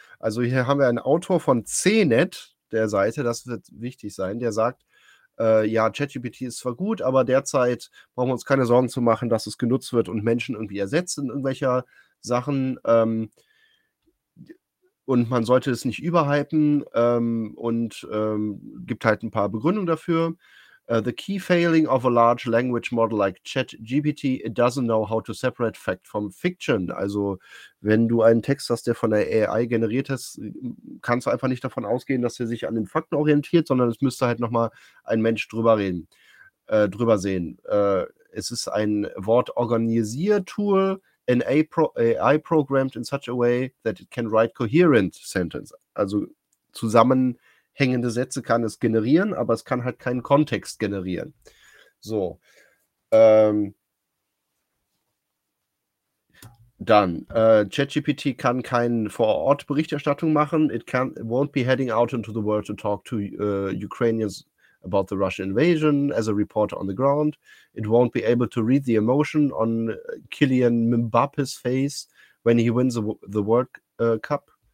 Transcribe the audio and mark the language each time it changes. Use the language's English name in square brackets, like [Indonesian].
[German] Also hier haben wir einen Autor von CNET, der Seite, das wird wichtig sein, der sagt, ja, ChatGPT ist zwar gut, aber derzeit brauchen wir uns keine Sorgen zu machen, dass es genutzt wird und Menschen irgendwie ersetzt in irgendwelcher Sachen. Und man sollte es nicht überhypen, gibt halt ein paar Begründungen dafür. [English] The key failing of a large language model like ChatGPT, it doesn't know how to separate fact from fiction. [German] Also, wenn du einen Text hast, der von der AI generiert ist, kannst du einfach nicht davon ausgehen, dass er sich an den Fakten orientiert, sondern es müsste halt nochmal ein Mensch drüber reden, drüber sehen. Es ist ein Wortorganisier-Tool, [English] an AI programmed in such a way that it can write coherent sentences. [German] Also zusammenhängende Sätze kann es generieren, aber es kann halt keinen Kontext generieren. So. Dann, ChatGPT kann keine Vor-Ort-Berichterstattung machen. [English] It won't be heading out into the world to talk to Ukrainians about the Russian invasion as a reporter on the ground. It won't be able to read the emotion on Kylian Mbappe's face when he wins the World Cup.